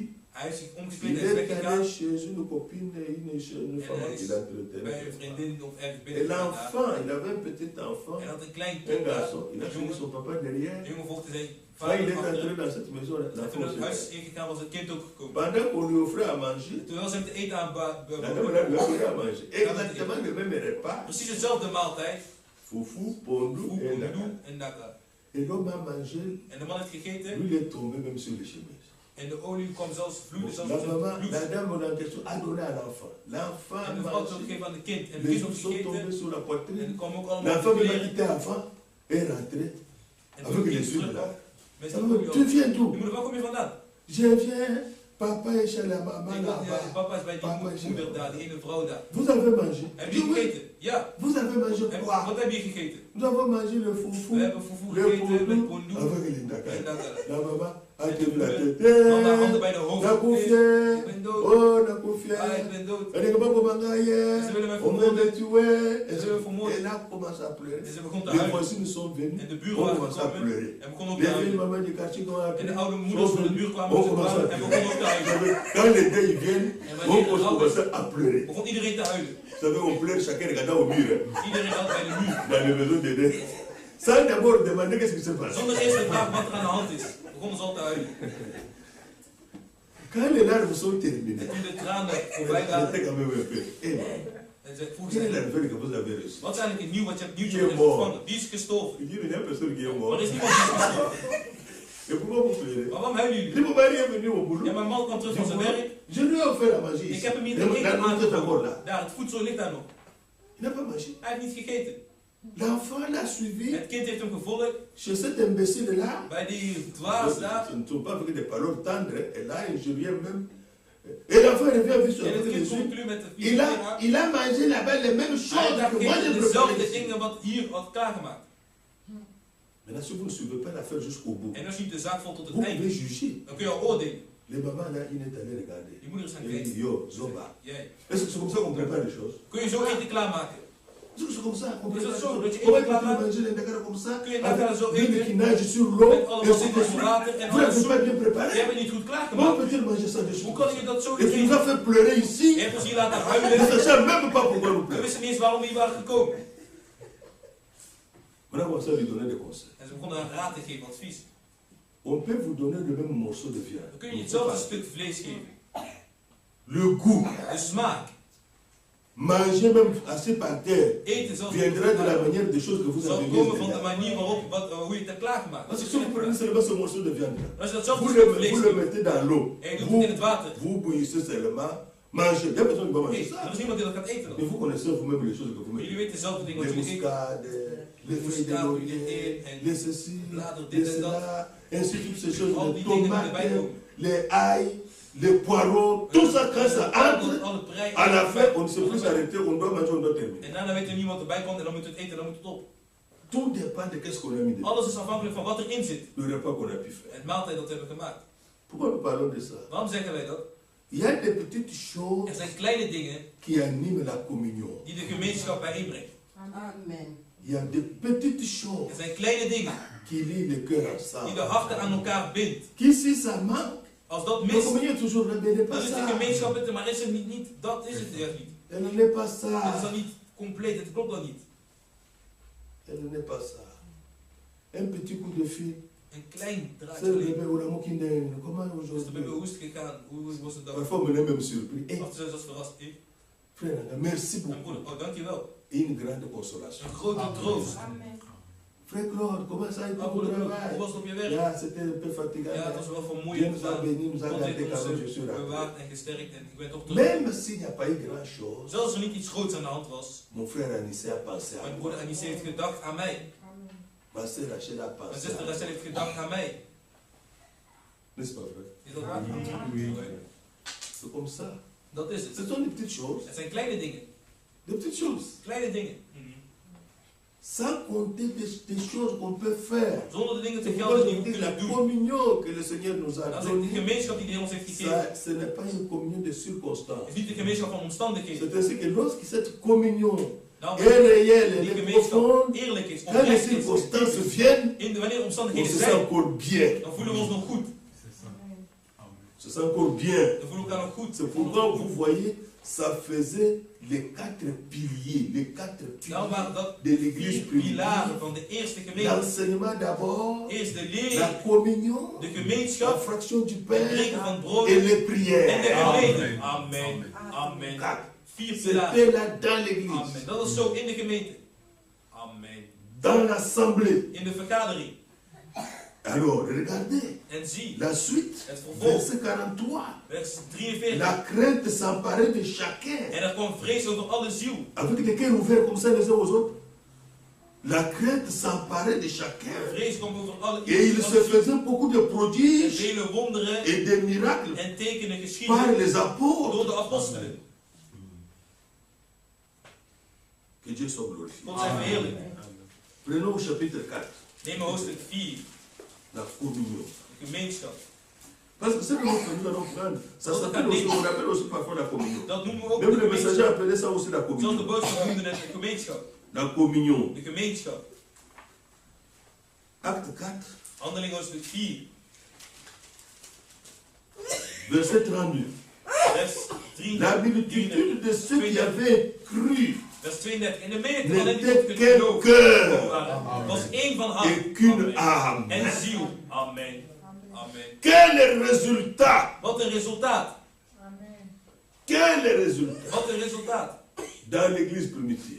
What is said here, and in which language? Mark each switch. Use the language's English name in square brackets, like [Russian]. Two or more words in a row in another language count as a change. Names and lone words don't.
[Dutch] Hij heeft zich omgekleed [French] Il [Dutch] en is [French] est allé [Dutch] weggegaan [French] chez une copine, une femme [Dutch] hij is [French] qu'il [Dutch] bij [French] entretenait. [Dutch] een vriendin of ergens [French] Et [Dutch] binnen gegaan. [French] l'enfant, il avait un petit enfant, [Dutch] En had een klein [French] un [Dutch] kind daar, [French] garçon, il a [Dutch] een [French] suivi [Dutch] jongen. [French] son papa derrière. [Dutch] De jongen volgde zijn [French] Quand il [Dutch] vader [French] est entré [Dutch] achter. [French] dans cette maison, [Dutch] En [French] l'enfant [Dutch] toen het [French] s'est [Dutch] huis [French] levé. [Dutch] ingegaan was het kind ook gekomen. [French] Pendant qu'on lui offrait à manger, [Dutch] Terwijl ze hem te eten [French] la dame là [Dutch] aanboden. [French] lui a donné à manger. Exactement le même repas, Precies hetzelfde maaltijd. foufou, pondou et [Dutch] Foe, naka. doe en naka. [French] Et l'homme a mangé, [Dutch] En de man heeft gegeten [French] lui il est tombé même sur les chemises. [Dutch] En de olie kwam zelfs vloeien. [French] La maman, la dame en question a donné à l'enfant. L'enfant [Dutch] En de vrouw had gegeven aan de kind. En de [French] les [Dutch] kind had [French] os sont tombés [Dutch] gegeten. [French] sur la [Dutch] En [French] poitrine. [Dutch] er kwam ook allemaal [French] L'enfant même a [Dutch] kleren. [French] quitté l'enfant et est rentré [Dutch] En [French] avec [Dutch] toen [French] les [Dutch] ging [French] yeux [Dutch] terug. [French] là. [Dutch] Met [French] Ça [Dutch] zijn [French] veut [Dutch] olie [French] dire, [Dutch] op. [French] tu viens d'où? [Dutch] Je moeder, waar kom je vandaan? [French] Je viens, papa est chez la maman là-bas. [Dutch] Papa is bij Papa die is moeder [French] chez [Dutch] daar, die ene vrouw daar. [French] Vous avez mangé? [Dutch] Heb [French] Je [Dutch] je [French] dis oui. [Dutch] gegeten? Ja. [French] Vous avez mangé [Dutch] En [French] quoi? [Dutch] wat heb je gegeten? [French] Nous avons mangé le foufou, [Dutch] We hebben fufu [French] le [Dutch] gegeten met [French] pondou [Dutch] pondoe. [French] avec les [Dutch] En [French] ndakara. [Dutch] dat, [French] La maman a [Dutch] en [French] tenu la [Dutch] de [French] tête. [Dutch] dan haar handen bij de hoofd. [French] Na [Dutch] Ik [French] confié. [Dutch] ben dood. [French] Oh, na [Dutch] Ah, [French] confié. [Dutch] ik ben dood. [French] Elle est comme ça, [Dutch] Ze willen mij [French] on veut [Dutch] vermoorden. [French] me tuer. [Dutch] Ze willen me vermoorden. [French] Elle a commencé à pleurer. [Dutch] En ze begon te [French] Les [Dutch] huilen. [French] voisins sont venus. [Dutch] En de [French] On [Dutch] buren waren [French] commence à [Dutch] gekomen. [French] pleurer. [Dutch] En begon ook [French] Les [Dutch] te [French] vieilles [Dutch] huilen. [French] mamans du quartier qui ont [Dutch] En [French] appelé. [Dutch] de oude moeders van de buurt kwamen [French] On [Dutch] op [French] commence à [Dutch] en begon ook te huilen. [French] pleurer. Quand les deuils viennent, [Dutch] En [French] on [Dutch] wanneer het rouw is, [French] commence à pleurer. [Dutch] begon iedereen te huilen. [French] Vous savez, on pleure chacun regardant au mur. [Dutch] Iedereen had bij de muur. [French] Dans les maisons de deuil. Sans d'abord demander qu'est-ce qui se passe. [Dutch] Zonder eerst te vragen wat er aan de hand is, begonnen ze al te huilen. [French] Quand les larmes sont terminées, [Dutch] En toen de tranen voorbij [French] elle [Dutch] waren, [French] était quand même un peu. Eh, [Dutch] en ze vroeg [French] quelle est la [Dutch] ze, [French] nouvelle que vous avez reçue? [Dutch] wat is eigenlijk het nieuw wat je hebt nieuwtje Die hebt [French] mort. [Dutch] ontvangen? Die is gestorven. [French] Il dit, mais il y a personne qui est [Dutch] Maar er [French] mort. [Dutch] is niemand die is gestorven. [French] Et pourquoi vous pleurez? [Dutch] Maar waarom huilen [French] Il [Dutch] jullie? [French] dit, mon mari est venu au [Dutch] Ja, [French] boulot. [Dutch] mijn man kwam terug van zijn werk. [French] Je lui ai offert à manger [Dutch] Ik [French] ici. [Dutch] heb hem hier [French] La [Dutch] te eten [French] nourriture est encore là. [Dutch] aangeboden. Daar, het voedsel ligt daar nog. [French] Il n'a pas mangé. [Dutch] Hij heeft niet gegeten. [French] L'enfant l'a suivi [Dutch] Het kind heeft hem gevolgd [French] chez cet imbécile-là. [Dutch] bij die dwaas daar. [French] Ce ne sont pas avec des paroles tendres. Et là, je viens même. Et l'enfant revient avec son [Dutch] En het [French] avec [Dutch] kind [French] les yeux. [Dutch] komt nu met de vier aan. [French] Il a mangé là-bas les mêmes [Dutch] Hij [French] choses [Dutch] heeft [French] que moi j'ai [Dutch] gegeten [French] préparées [Dutch] dezelfde [French] ici. [Dutch] dingen wat hier had klaargemaakt. [French] Maintenant, si vous ne suivez pas l'affaire jusqu'au bout, [Dutch] En als je niet de zaak volgt tot [French] vous [Dutch] het [French] pouvez [Dutch] einde, [French] juger. [Dutch] dan kun je al oordelen. [French] Les mamans là, il est allé regarder. [Dutch] Je moeder is gaan [French] Il dit, [Dutch] kijken. [Lingala] yo, Zoba. [Dutch] Jij. [French] Est-ce que c'est comme ça qu'on prépare les choses? [Dutch] Kun je zo eten klaarmaken? [French] Est-ce que c'est comme ça qu'on [Dutch] Is [French] prépare [Dutch] dat [French] les [Dutch] zo? [French] choses? [Dutch] Dat je [French] Comment [Dutch] eten [French] tu peux [Dutch] klaarmaakt? [French] manger les ndakara comme ça? [Dutch] Kun je ndakara zo [French] Avec l'huile [Dutch] eten? [French] qui nage sur l'eau [Dutch] Met [French] et [Dutch] allemaal [French] ainsi de [Dutch] voeding, [French] suite. [Dutch] water en [French] Vous [Dutch] alles. [French] n'avez pas bien [Dutch] Je [French] préparé. [Dutch] hebt het niet goed [French] Comment [Dutch] klaargemaakt. [French] peut-il manger ça de [Dutch] Hoe [French] suite? [Dutch] kan je dat zo [French] Et tu nous [Dutch] eten? [French] as fait pleurer [Dutch] Je [French] ici. [Dutch] hebt ons hier laten [French] Nous ne [Dutch] huilen. [French] sachons même pas pourquoi nous [Dutch] We [French] pleurons. [Dutch] wisten niet eens waarom we hier waren gekomen. [French] Maintenant, on va lui donner des conseils. [Dutch] En ze begonnen een raad te geven, advies. [French] On peut vous donner le même morceau de viande. [Dutch] Dan kun je hetzelfde stuk vlees geven. [French] Le goût, [Dutch] De smaak. [French] manger même assis par terre, [Dutch] Eten zoals [French] viendra de la manière des choses que vous [Dutch] zal [French] avez [Dutch] komen van de [French] mises. [Dutch] manier waarop, hoe je het hebt klaargemaakt. [French] Parce que si vous prenez seulement ce morceau de viande, [Dutch] Als je [French] vous [Dutch] datzelfde stuk [French] le, [Dutch] vlees [French] vous le [Dutch] geeft [French] mettez dans l'eau, [Dutch] en je doet het in het water. [French] vous bouillissez seulement, mangez. Il y a personne qui va manger [Dutch] Nee, [French] ça. [Dutch] er is niemand die dat gaat eten [French] Mais [Dutch] dan. [French] vous connaissez vous-même les choses que vous [Dutch] Maar jullie [French] mettez. [Dutch] weten zelf de dingen wat [French] Les [Dutch] jullie eten. [French] muscades, les feuilles de Muscade, laurier, [Dutch] en [French] les ceci, [Dutch] bladeren, [French] les [Dutch] dit en dat. [French] cela, ainsi toutes ces choses, [Dutch] Al [French] les [Dutch] die dingen die [French] tomates, [Dutch] erbij komen. [French] les ail, les poireaux, tout ça quand ça entre, [Dutch] Alle prei. [French] à la fin, on ne sait plus s'arrêter, on doit manger, on doit terminer. [Dutch] En daarna weet er niemand erbij komt en dan moet het eten, dan moet het op. [French] Tout dépend de qu'est-ce qu'on a mis dedans, [Dutch] Alles is afhankelijk van wat erin zit. [French] le repas qu'on a pu faire. [Dutch] Het maaltijd dat we hebben gemaakt. [French] Pourquoi nous parlons de ça? [Dutch] Waarom zeggen wij dat? [French] Il y a des petites choses [Dutch] Er zijn kleine dingen [French] qui animent la communion. [Dutch] die de gemeenschap bijeenbrengt. Amen. [French] Il y a des petites [Dutch] Er [French] choses [Dutch] zijn kleine dingen [French] qui lient les cœurs [Dutch] die de [French] ensemble. [Dutch] harten aan elkaar bindt. [French] Qui si ça manque, [Dutch] Als dat [French] la [Dutch] mist, [French] communion est toujours là, mais elle n'est pas [Dutch] dan is de [French] ça. [Dutch] gemeenschap het er, maar is het niet. Dat is het juist niet. [French] Elle n'est pas [Dutch] Het is [French] ça. [Dutch] dan niet compleet, het klopt dan niet. [French] Elle n'est pas ça. Un petit coup de fil. [Dutch] Een klein [French] C'est [Dutch] draadje [French] le [Dutch] alleen. [French] bébé ou la moquine. Comment [Dutch] Dus de [French] aujourd'hui? [Dutch] baby hoe is het gegaan? Hoe was het dan? [French] Parfois, on est même surpris. Eh, [Dutch] Wacht, ze was verrast. [French] frère, merci [Dutch] Mijn [French] beaucoup. [Dutch] broeder, oh dankjewel. [French] Une grande consolation. [Dutch] Een grote troost. Amen. [French] Frère Claude, comment ça a été Ah, au [Dutch] broeder, hoe [French] travail? [Dutch] was het op je werk? Ja, [French] c'était un peu fatigant. [Dutch] Ja, het was wel [French] Dieu [Dutch] vermoeiend. [French] nous a bénis, nous a [Dutch] God [French] gardés [Dutch] heeft [French] quand même, je [Dutch] ons [French] suis là. [Dutch] bewaard en gesterkt en ik ben toch terug. [French] Même s'il n'y a pas eu grand chose, [Dutch] Zelfs als er niet iets groots aan de hand was, [French] mon frère Anissé a pensé à [Dutch] mijn [French] moi. [Dutch] broeder Anissé heeft gedacht aan mij. Amen. [French] Ma sœur Rachel a [Dutch] Mijn [French] pensé [Dutch] zuster [French] à moi. [Dutch] Rachel heeft gedacht aan mij. [French] N'est-ce pas vrai? [Dutch] Is dat waar? [French] Oui. Ouais. C'est comme ça. [Dutch] Dat is [French] Ce [Dutch] het. [French] sont des petites choses. [Dutch] Het zijn kleine dingen. [French] Des petites choses. [Dutch] Kleine dingen. [French] Sans compter des choses qu'on peut faire. [Dutch] Zonder de dingen te [French] C'est [Dutch] gelden [French] pourquoi [Dutch] die [French] je [Dutch] we [French] dis la [Dutch] kunnen doen. [French] communion que le Seigneur nous a [Dutch] Dat is de [French] donnée. [Dutch] gemeenschap die de Heer ons heeft gegeven. [French] Ça, ce n'est pas une communion de [Dutch] Het [French] circonstances. [Dutch] is niet de gemeenschap van omstandigheden. [French] C'est ainsi que lorsque cette communion [Dutch] Nou, [French] est réelle, [Dutch] die [French] elle est [Dutch] gemeenschap [French] profonde, [Dutch] eerlijk is, [French] quand les [Dutch] oprecht is, [French] circonstances viennent, [Dutch] wanneer [French] on [Dutch] omstandigheden [French] se sent [Dutch] zijn, [French] encore bien. [Dutch] dan voelen we ons nog goed. [French] On se sent encore bien. [Dutch] Dan voelen we elkaar nog goed. [French] C'est pourquoi vous voyez, ça faisait les 4 piliers, les 4 [Dutch] Nou waren [French] piliers [Dutch] dat [French] de l'église [Dutch] 4 [French] primitive. [Dutch] pilaren van de eerste gemeente. [French] L'enseignement d'abord, [Dutch] Eerst de [French] la [Dutch] leer, [French] communion, [Dutch] de [French] la fraction, fraction du [Dutch] het [French] pain [Dutch] breken van brood [French] et les [Dutch] en de [French] prières. [Dutch] gebeden. Amen. Amen. 4. 4 pilaren. [French] C'était là dans [Dutch] Amen. [French] l'église, [Dutch] Dat is zo in de gemeente. Amen. [French] dans l'assemblée. [Dutch] In de vergadering. [French] Alors, regardez [Dutch] En zie, [French] la suite, [Dutch] het vervolg, [French] verset 43. [Dutch] vers 43. [French] La crainte s'emparait de chacun. [Dutch] En er kwam vrees over alle ziel. [French] Avec les cœurs ouverts comme ça les uns aux autres. La crainte s'emparait de chacun. [Dutch] Vrees kwam over alle [French] Et il se faisait beaucoup de [Dutch] En [French] prodiges [Dutch] vele wonderen [French] et de miracles [Dutch] en tekenen [French] par [Dutch] geschieden [French] les apôtres. [Dutch] door de apostelen. [French] Que Dieu soit glorifié. [Dutch] God zij verheerlijk. [French] Prenons au chapitre 4, [Dutch] Neem maar hoofdstuk 4, [French] la communion. [Dutch] de gemeenschap. [French] Parce que ce que nous allons prendre, ça s'appelle aussi, on appelle aussi parfois la communion. [Dutch] Dat noemen we ook [French] Même [Dutch] de [French] le messager [Dutch] gemeenschap. [French] appelait ça aussi la [Dutch] Zelfs de [French] communion. [Dutch] boodschap noemde het de gemeenschap. [French] La communion. [Dutch] De gemeenschap. [French] Acte 4, [Dutch] Handeling hoofdstuk 4, [French] verset 32. [Dutch] vers 3. [French] La multitude de ceux qui avaient cru [Dutch] Vers 32. En de menigte van hen die [French] n'était [Dutch] tot [French] qu'un [Dutch] geloof [French] cœur [Dutch] waren, was één van hart. [French] et qu'une [Dutch] Amen. [French] âme. [Dutch] En ziel. Amen. Amen. [French] Quel résultat! [Dutch] Wat een resultaat. [French] Quel résultat! [Dutch] Wat een resultaat. [French] Dans l'église primitive.